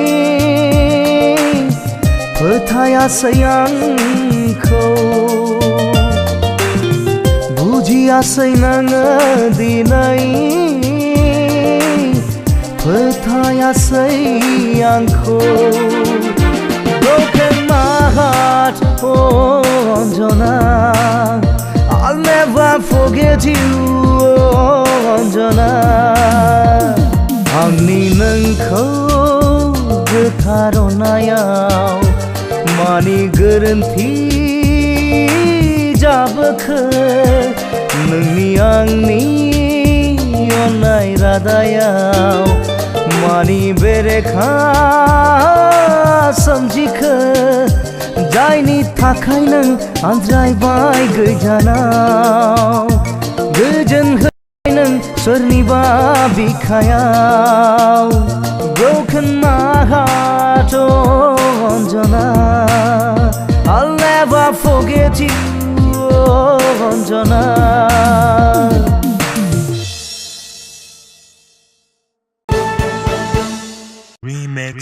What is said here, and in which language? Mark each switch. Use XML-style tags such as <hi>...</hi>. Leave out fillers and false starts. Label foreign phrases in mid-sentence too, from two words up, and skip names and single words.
<brx>फोथायासै आंखौ बुजियासै नोङो दिनै फोथायासै आंखौ</brx> <en>Broken my heart, oh Anjana I'll never forget you, oh Anjana</en> <brx>आंनि नोंखौ गोथार अननायाव मानि गोरोन्थि जाबोखो नोंनि आंनि अननाय रादायाव मानि बेरेखा सोमजिखो जायनि थाखाय नों आनज्रायबाय गोजानाव गोजोन होबाय नों सोरनिबा बिखायाव</brx> <en>Broken my heart, oh Anjana I'll never forget you, oh Anjana</en> <brx>Remix.</brx>